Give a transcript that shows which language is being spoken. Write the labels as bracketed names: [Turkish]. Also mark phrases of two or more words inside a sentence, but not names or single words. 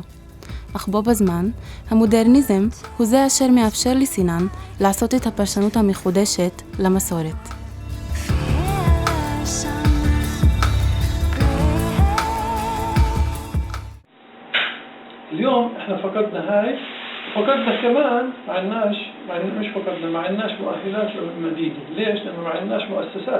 [Hebrew] אך בו בזמן, המודרניזם הוא זה אשר מאפשר לסינן לעשות את הפרשנות המחודשת למסורת. [Arabic] اليوم احنا فقدنا هاي، فقدنا كمان مش فقدنا ما عندناش مؤهلات للمدينة. ليش؟ لأنه ما عندناش مؤسسات.